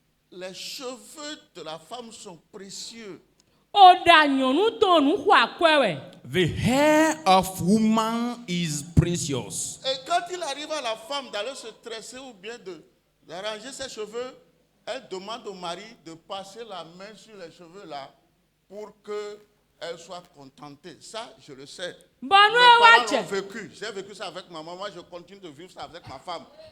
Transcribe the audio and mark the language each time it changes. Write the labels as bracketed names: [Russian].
[French] les cheveux de la femme sont précieux. [English] the hair of woman is precious. [French] Et quand il arrive à la femme d'aller se tresser ou bien d'arranger ses cheveux, elle demande au mari de passer la main sur les cheveux là pour qu'elle soit contentée. Ça, je le sais. Mes parents l'ont vécu. J'ai vécu ça avec ma maman. Je continue de vivre ça avec ma femme.